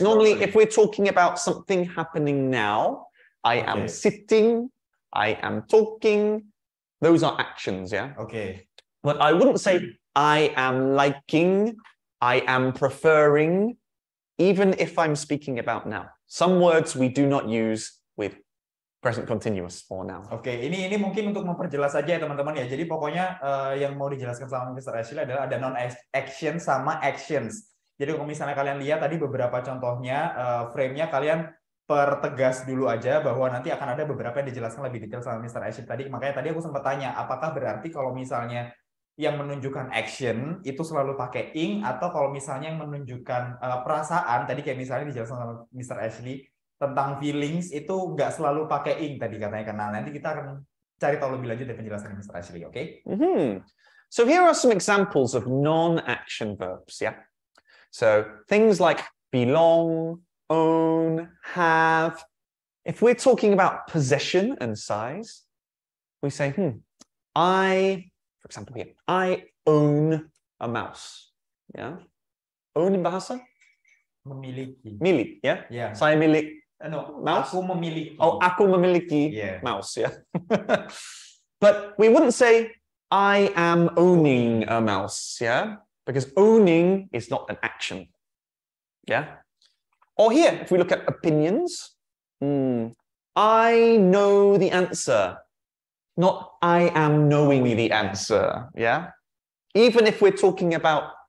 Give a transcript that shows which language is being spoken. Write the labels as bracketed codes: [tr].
[en] Normally, if we're talking about something happening now, I am sitting, I am talking, those are actions, yeah? Okay. But I wouldn't say I am liking, I am preferring, even if I'm speaking about now. Some words we do not use with present continuous for now. [id] Oke, ini mungkin untuk memperjelas saja ya teman-teman ya. Jadi pokoknya yang mau dijelaskan sama Mr. Ashley adalah ada non-action sama actions. Jadi kalau misalnya kalian lihat tadi beberapa contohnya, frame-nya kalian pertegas dulu aja bahwa nanti akan ada beberapa yang dijelaskan lebih detail sama Mr. Ashley tadi. Makanya tadi aku sempat tanya, apakah berarti kalau misalnya yang menunjukkan action itu selalu pakai ing, atau kalau misalnya yang menunjukkan perasaan, tadi kayak misalnya dijelaskan sama Mr. Ashley, tentang feelings itu nggak selalu pakai ing tadi katanya. Karena nanti kita akan cari tahu lebih lanjut dari penjelasan Mr. Ashley, oke? [en] So here are some examples of non-action verbs, yeah? So things like belong, own, have. If we're talking about possession and size, we say, for example here, I own a mouse. Yeah? Own in bahasa? [id] Memiliki. Milik, ya? [en] Yeah. [id] Saya milik mouse? Aku memiliki. Oh, aku memiliki mouse, yeah. [en] But we wouldn't say, I am owning a mouse, yeah? Because owning is not an action, yeah? Or here, if we look at opinions, I know the answer, not I am knowing the answer, yeah? Even if we're talking about